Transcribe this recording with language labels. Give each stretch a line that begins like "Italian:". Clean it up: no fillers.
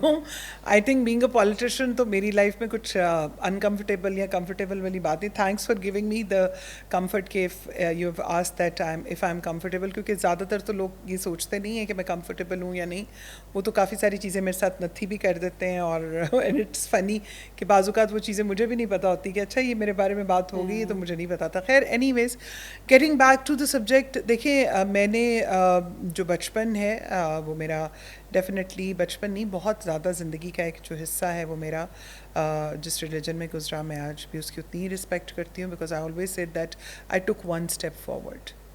English: No, I think being a politician
Hindi: तो मेरी life में कुछ uncomfortable या comfortable वाली बात नहीं.
English: Thanks for giving me the comfort
Hindi: कि
English: if you have asked that if I'm comfortable,
Hindi: क्योंकि ज़्यादातर तो लोग ये सोचते नहीं हैं कि मैं comfortable हूँ या नहीं. वो तो काफ़ी सारी चीज़ें मेरे साथ नथी भी कर देते हैं और
English: and it's funny
Hindi: कि बाज़-औक़ात वो चीज़ें मुझे भी नहीं पता होती कि अच्छा ये मेरे बारे में बात हो गई है तो मुझे नहीं पता था. खैर
English: anyways, getting back to the subject,
Hindi: देखिए मैंने जो बचपन है वो मेरा डेफिनेटली बचपन नहीं, बहुत ज़्यादा ज़िंदगी का एक जो हिस्सा है वो मेरा जिस रिलीजन में गुजरा, मैं आज भी उसकी उतनी ही रिस्पेक्ट करती हूँ
English: Because I always said that I took one step forward.